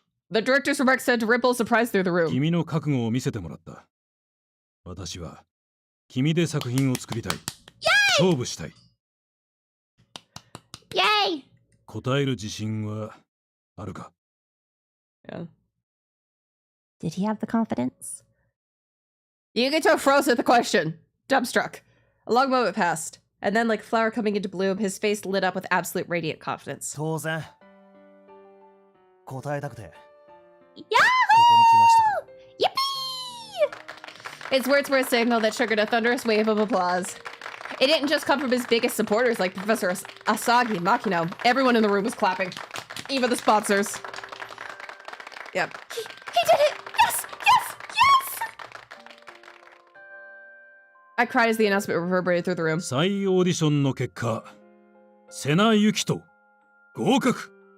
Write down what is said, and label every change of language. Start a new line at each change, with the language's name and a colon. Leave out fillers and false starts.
English: The director's remarks sent a ripple of surprise through the room.
Japanese: 君の覚悟を見せてもらった。私は君で作品を作りたい。勝負したい。
English: Yay!
Japanese: 答える自信はあるか？
English: Yeah. Did he have the confidence? Yukito froze at the question, dumbstruck. A long moment passed, and then, like a flower coming into bloom, his face lit up with absolute radiant confidence.
Japanese: 当然答えたくて
English: Yahoo!
Japanese: ここに来ましたか。
English: Yippee! His words were a signal that triggered a thunderous wave of applause. It didn't just come from his biggest supporters like Professor Asagi, Makino. Everyone in the room was clapping. Even the sponsors. Yep. He did it! Yes! Yes! Yes! I cried as the announcement reverberated through the room.
Japanese: 再オーディションの結果、セナユキト合格。